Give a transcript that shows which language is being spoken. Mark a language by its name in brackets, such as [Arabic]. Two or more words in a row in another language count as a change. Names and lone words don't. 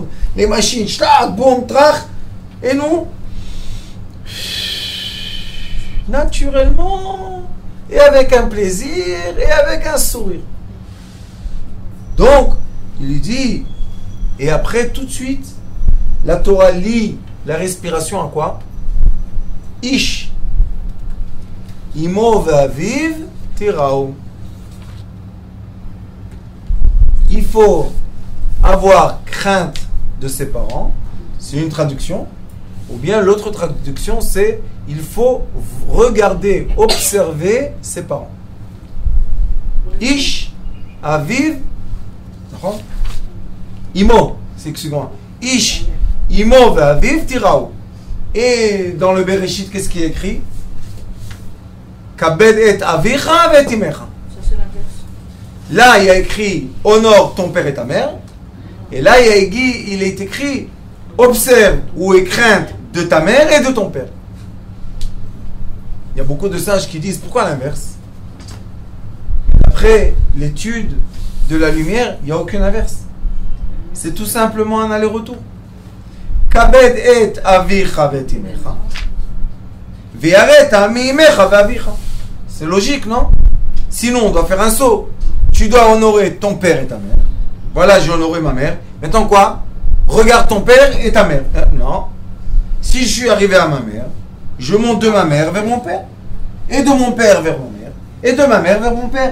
[French] Les machines, schlag, boum, trach. Et nous, naturellement, et avec un plaisir, et avec un sourire. Donc, il lui dit, et après, tout de suite, la Torah lie la respiration à quoi? [Hebrew] איש אמו ואביו תיראו. [French] Il faut avoir crainte de ses parents, c'est une traduction, ou bien l'autre traduction c'est il faut regarder, observer ses parents. [Hebrew] איש אביו אמו, [French] c'est excusez-moi. [Hebrew] איש אמו ואביו תיראו. [French] Et dans le Bereshit, qu'est-ce qui est écrit? [Hebrew] כבד את אביך ואת אמך. [French] Là, il y a écrit honore ton père et ta mère. Et là, il est écrit observe ou aie crainte de ta mère et de ton père. Il y a beaucoup de sages qui disent pourquoi l'inverse? Après l'étude de la lumière, il n'y a aucune inverse. C'est tout simplement un aller-retour. [Hebrew] כבד את אביך ואת אמך. ותירא אמי אמך ואביך. [French] C'est logique, non? Sinon, on doit faire un saut. Tu dois honorer ton père et ta mère. Voilà, j'ai honoré ma mère. Maintenant quoi? Regarde ton père et ta mère. Non. Si je suis arrivé à ma mère, je monte de ma mère vers mon père. Et de mon père vers ma mère. Et de ma mère vers mon père.